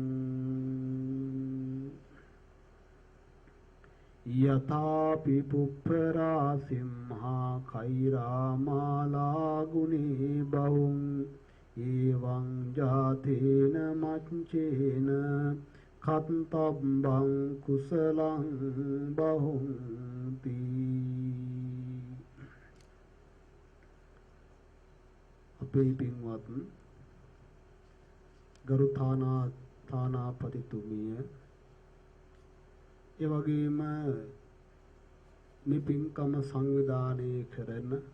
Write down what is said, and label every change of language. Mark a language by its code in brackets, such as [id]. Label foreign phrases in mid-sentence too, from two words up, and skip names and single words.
[pi] යථාපි පුප්පරා සිම්හා කෛරාමාලා ගුණේ බහුං එවං ජාතේන මච්චේන කත්තබ්බං කුසලං බහුන්ති [si] අපේ පින්වත් ගරු තානාපතිතුමිය ඒ වගේම මේ පින්කම සංවිධානය කරන